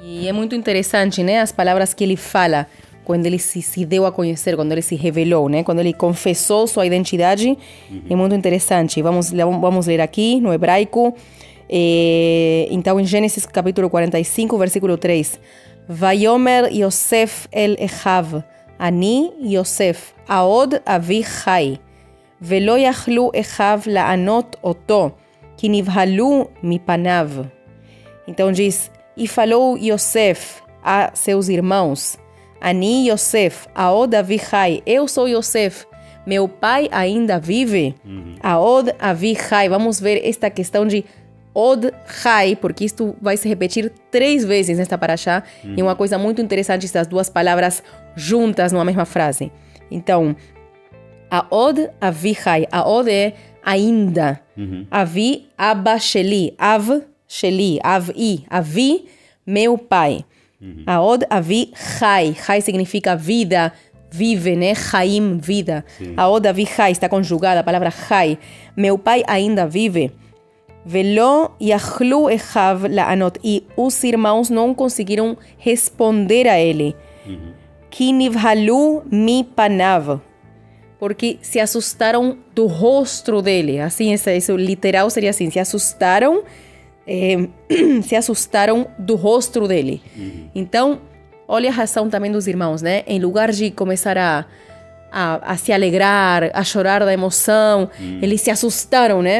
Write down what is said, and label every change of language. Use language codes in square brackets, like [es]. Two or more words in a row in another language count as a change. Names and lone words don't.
[pt] E é muito interessante, né, as palavras que ele fala quando ele se deu a conhecer, quando ele se revelou, né, quando ele confessou sua identidade. É muito interessante. Vamos ler aqui no hebraico. Então, em Gênesis capítulo 45, versículo 3. [he] ויאמר יוסף אל אחיו, אני יוסף, העוד אבי חי, ולא יכלו אחיו לענות אותו, כי נבהלו מפניו. [pt] Então diz, e falou Yosef a seus irmãos, [he] אני יוסף, העוד אבי חי, [pt] eu sou Yosef, meu pai ainda vive. [he] העוד אבי חי, [pt] vamos ver esta questão de [he] עוד חי, [pt] porque isto vai se repetir 3 vezes nesta parashá, e uma coisa muito interessante, essas duas palavras juntas numa mesma frase. Então, [he] העוד אבי חי, עוד [pt] é ainda, [he] אבי אבא שלי, אב שלי, אבי, [pt] meu pai. [he] העוד אבי חי, [pt] chai significa vida, vive, né? Chaim, vida. [he] העוד אבי חי, [pt] está conjugada a palavra chai. Meu pai ainda vive. [he] ולא יכלו אחיו לענות, [pt] e os irmãos não conseguiram responder a ele. [he] כי נבהלו מפניו, [pt] porque se assustaram do rosto dele. Assim, isso literal seria assim, se assustaram se assustaram do rosto dele. Então, olha a reação também dos irmãos, né? Em lugar de começar a se alegrar, a chorar da emoção, eles se assustaram, né?